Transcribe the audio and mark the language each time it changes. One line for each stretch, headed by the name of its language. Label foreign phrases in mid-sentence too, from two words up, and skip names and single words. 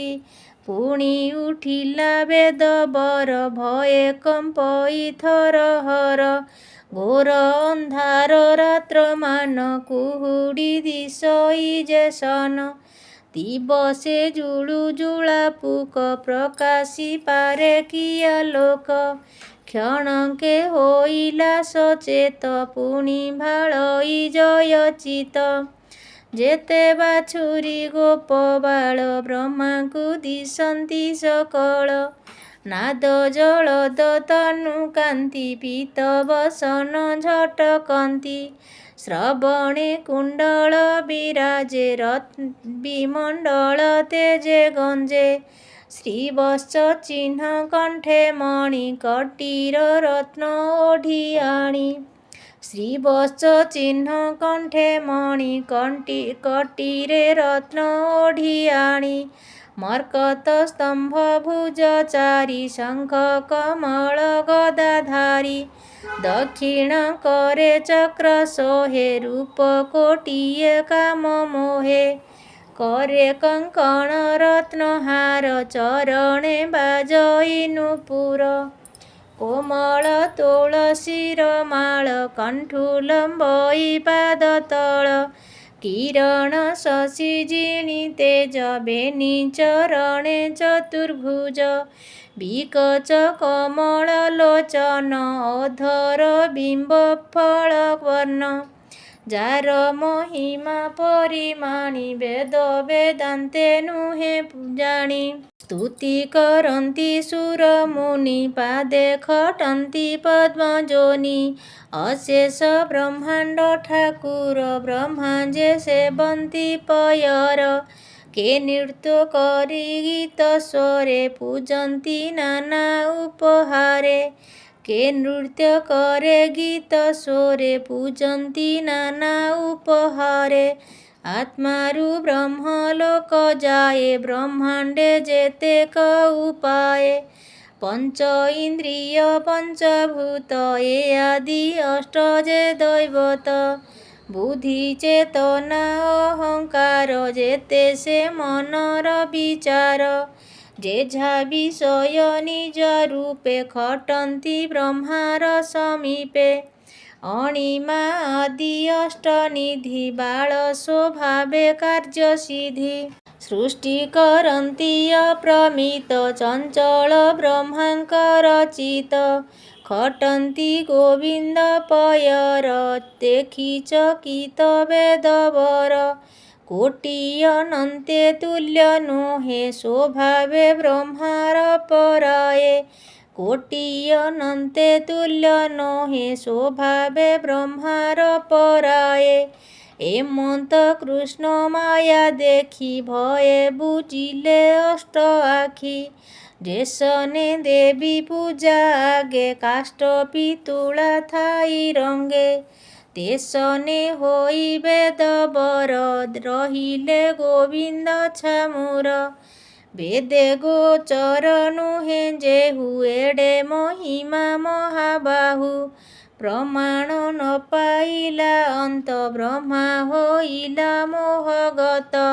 Odia: ପୁଣି ଉଠିଲା ବେଦବର ଭୟେ କମ୍ପଇ ଥରହର। ଘୋର ଅନ୍ଧାର ରାତ୍ରମାନ କୁହୁଡ଼ି ଦିଶଇ ଯେ ସନ। ଦିବସେ ଜୁଳୁଜୁଳା ପୁକ ପ୍ରକାଶି ପାରେ କି ଆଲୋକ। କ୍ଷଣକେ ହୋଇଲା ସଚେତ ପୁଣି ଭାଳଇ ଜୟଚିତ। ଜେତେ ବାଛୁରୀ ଗୋପବାଳ ବ୍ରହ୍ମାଙ୍କୁ ଦିଶନ୍ତି ସକଳ। ନାଦ ଜଳଦ ତନୁ କାନ୍ତି ପୀତ ବସନ ଝଟକନ୍ତି। ଶ୍ରବଣେ କୁଣ୍ଡଳ ବିରାଜେ ବିମଣ୍ଡଳ ତେଜେ ଗଞ୍ଜେ। ଶ୍ରୀବତ୍ସ ଚିହ୍ନ କଣ୍ଠେ ମଣି କଟୀର ରତ୍ନ ଓଢିଆଣି। ଶ୍ରୀବତ୍ସ ଚିହ୍ନ କଣ୍ଠେ ମଣି କଟୀରେ ରତ୍ନ ଓଢିଆଣି। ମର୍କତ ସ୍ତମ୍ଭ ଭୁଜ ଚାରି ଶଙ୍ଖ କମଳ ଗଦାଧାରୀ। ଦକ୍ଷିଣ କରେ ଚକ୍ର ସୋହେ ରୂପ କୋଟିୟେ କାମ ମୋହେ। କରେ କଙ୍କଣ ରତ୍ନହାର ଚରଣେ ବାଜଇ ନୁପୁର। କୋମଳ ତୁଳସୀର ମାଳ କଣ୍ଠୁ ଲମ୍ବଇ ପାଦ ତଳ। କିରଣ ଶଶି ଜିଣୀ ତେଜ ବେନୀ ଚରଣେ ଚତୁର୍ଭୁଜ। ବିକଚ କମଳ ଲୋଚନ ଅଧର ବିମ୍ବ ଫଳ ବର୍ଣ। ଯାର ମହିମା ପରିମାଣୀ ବେଦ ବେଦାନ୍ତେ ନୁହେ ଜାଣୀ। ସ୍ତୁତି କରନ୍ତି ସୁର ମୁନି ପାଦେ ଖଟନ୍ତି ପଦ୍ମଯୋନି। ଅଶେଷ ବ୍ରହ୍ମାଣ୍ଡ ଠାକୁର ବ୍ରହ୍ମା ଯେ ସେବନ୍ତି ପୟର। କେ ନୃତ୍ୟ କରି ଗୀତ ସ୍ୱରେ ପୂଜନ୍ତି ନାନା ଉପହାରେ। କେ ନୃତ୍ୟ କରେ ଗୀତ ସ୍ୱରେ ପୂଜନ୍ତି ନାନା ଉପହାରେ। ଆତ୍ମାରୁ ବ୍ରହ୍ମଲୋକ ଯାଏ ବ୍ରହ୍ମାଣ୍ଡେ ଯେତେକ ଉପାୟେ। ପଞ୍ଚ ଇନ୍ଦ୍ରିୟ ପଞ୍ଚଭୂତ ଏ ଆଦି ଅଷ୍ଟ ଯେ ଦୈବତ। ବୁଦ୍ଧି ଚେତନା ଅହଙ୍କାର ଯେତେ ସେ ମନର ବିଚାର। ଯେଝା ବିଷୟ ନିଜ ରୂପେ ଖଟନ୍ତି ବ୍ରହ୍ମାର ସମୀପେ। ଅଣିମା ଆଦି ଅଷ୍ଟନିଧି ବାଳ ସ୍ୱଭାବେ କାର୍ଯ୍ୟ ସିଦ୍ଧି। ସୃଷ୍ଟି କରନ୍ତି ଅପ୍ରମିତ ଚଞ୍ଚଳ ବ୍ରହ୍ମାଙ୍କର ଚିତ। ଖଟନ୍ତି ଗୋବିନ୍ଦ ପୟର ଦେଖି ଚକିତ ବେଦବର। କୋଟି ଅନନ୍ତେ ତୁଲ୍ୟ ନୁହେ ସ୍ୱଭାବେ ବ୍ରହ୍ମାର ପରାୟେ। କୋଟି ଅନନ୍ତେ ତୁଲ୍ୟ ନୋହେ ସ୍ୱଭାବେ ବ୍ରହ୍ମାର ପରାୟେ। ଏମନ୍ତ କୃଷ୍ଣ ମାୟା ଦେଖି ଭୟେ ବୁଝିଲେ ଅଷ୍ଟ ଆଖି। ଯେସନେ ଦେବୀ ପୂଜା ଆଗେ କାଷ୍ଠ ପିତୁଳା ଥାଇ ରଙ୍ଗେ। ତେସନେ ହୋଇ ବେଦ ବର ରହିଲେ ଗୋବିନ୍ଦ ଛାମୁର। ବେଦେ ଗୋଚର ନୁହେ ଯେହୁ ଏଡେ ମହିମା ମହାବାହୁ। ପ୍ରମାଣ ନ ପାଇଲା ଅନ୍ତ ବ୍ରହ୍ମା ହୋଇଲା ମୋହଗତ।